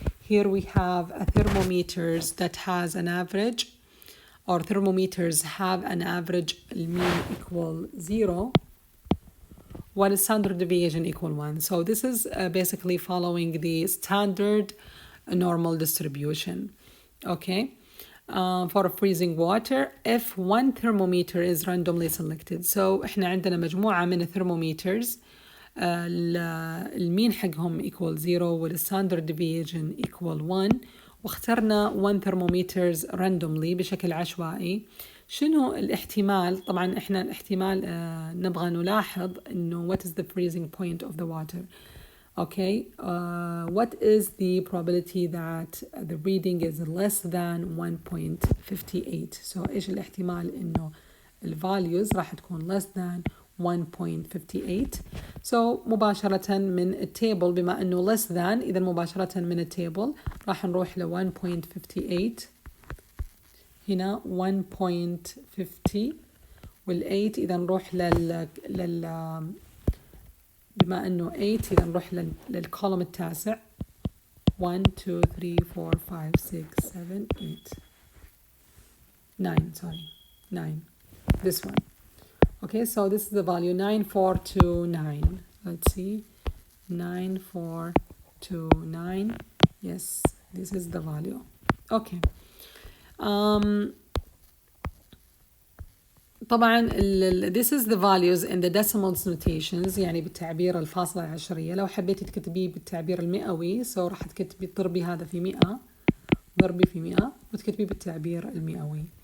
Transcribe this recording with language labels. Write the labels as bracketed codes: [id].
[en] Here we have a thermometers that has an average, or thermometers have an average mean equal 0, while standard deviation equal 1. So this is basically following the standard normal distribution. Okay. For freezing water, if one thermometer is randomly selected. [ar] So احنا عندنا مجموعة من الثرمومترز المين حقهم [en] equal 0 [ar] والستاندرد deviation equal 1 واخترنا [en] 1 thermometers randomly [ar] بشكل عشوائي. شنو الاحتمال؟ طبعا احنا الاحتمال نبغى نلاحظ انه [en] what is the freezing point of the water. Okay, what is the probability that the reading is less than 1.58? [ar] So إيش الاحتمال إنه ال values راح تكون [en] less than 1.58. [ar] So مباشرة من التابل بما إنه less than، إذا مباشرة من التابل راح نروح ل 1.58 هنا 1.50 وال8 إذا نروح بما انه 8 اذا نروح للكولوم التاسع 1 2 3 4 5 6 7 8 9 this one. [en] Okay, so this is the value 9429. Let's see, 9429. Yes, this is the value. Okay. طبعا this is the values in the decimals notations، [ar] يعني بالتعبير الفاصلة العشرية. لو حبيتي تكتبيه بالتعبير المئوي so راح تكتبي تضربي هذا في 100 ضربي في 100 وتكتبيه بالتعبير المئوي.